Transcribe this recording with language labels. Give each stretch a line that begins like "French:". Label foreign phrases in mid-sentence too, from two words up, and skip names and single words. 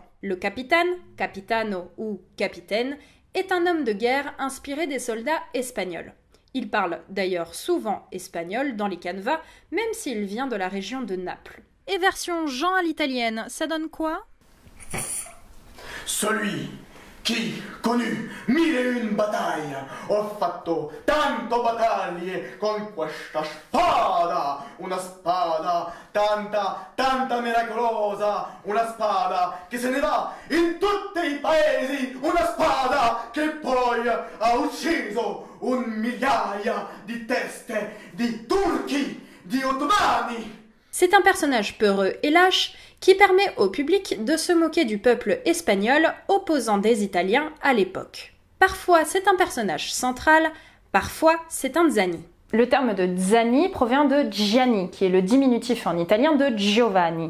French: Le capitaine, capitano ou capitaine, est un homme de guerre inspiré des soldats espagnols. Il parle d'ailleurs souvent espagnol dans les canevas, même s'il vient de la région de Naples. Et version Jean à l'italienne, ça donne quoi? Celui qui connu
Italian: 1001 battaglie, ho fatto tanto battaglie con questa spada, una spada tanta miracolosa, una spada che se ne va in tutti i paesi, una spada che poi ha ucciso 1 migliaia di teste di turchi, di ottomani.
French: C'est un personnage peureux et lâche qui permet au public de se moquer du peuple espagnol opposant des Italiens à l'époque. Parfois c'est un personnage central, parfois c'est un Zani. Le terme de Zani provient de Gianni, qui est le diminutif en italien de Giovanni.